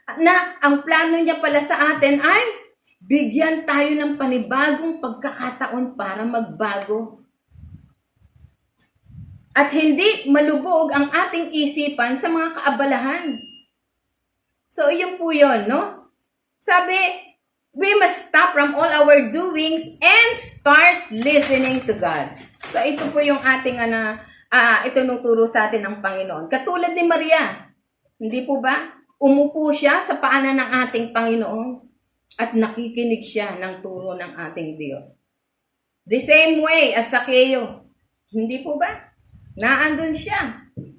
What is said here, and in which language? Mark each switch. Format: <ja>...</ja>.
<tl>Na ang plano niya pala sa atin ay bigyan tayo ng panibagong pagkakataon para magbago. At hindi malubog ang ating isipan sa mga kaabalahan. So, yun po yun, no?</tl> <en>Sabi, we must stop from all our doings and start listening to God.</en> <tl>So, ito po yung ating itinuturo sa atin ng Panginoon. Katulad ni Maria, hindi po ba? Umupo siya sa paanan ng ating Panginoon at nakikinig siya ng turo ng ating Diyos.</tl> <en>The same way as</en> <tl>Sakeo, hindi po ba? Naandun siya.</tl>